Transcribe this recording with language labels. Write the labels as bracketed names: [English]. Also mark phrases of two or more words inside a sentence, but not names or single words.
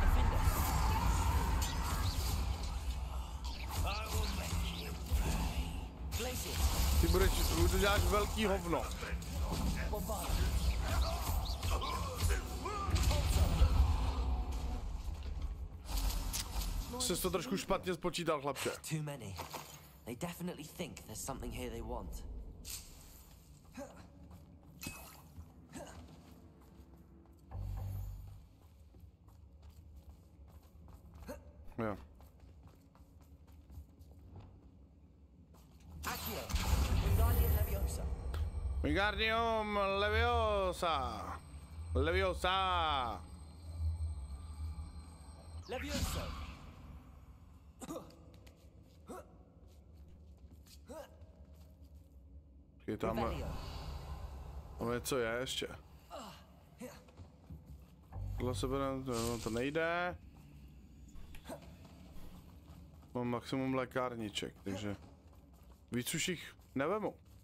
[Czech] Ty budeš dělat velký hovno. Jsi to trošku špatně spočítal, chlapče. [English] Too many. They definitely think there's something here they want. [Czech] Jo. Wingardium Leviosa. Leviosa. Leviosa. Je tam... Ono co je ještě? Tohle sebe to nejde. Mám maximum lékárniček, takže víc už jich nevemu.